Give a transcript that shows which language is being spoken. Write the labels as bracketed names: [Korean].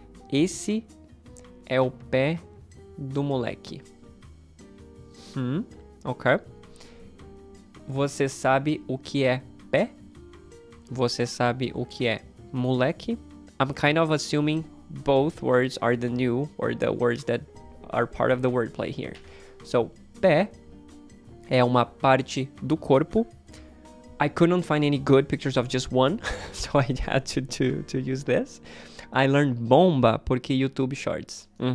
[Portuguese] Esse é o pé do moleque. Ok. Você sabe o que é pé? Você sabe o que é moleque? [English] I'm kind of assuming both words are the new or the words that are part of the wordplay here. [Portuguese] So, pé é uma parte do corpo. [English] I couldn't find any good pictures of just one, so I had to use this. I learned bomba porque YouTube Shorts.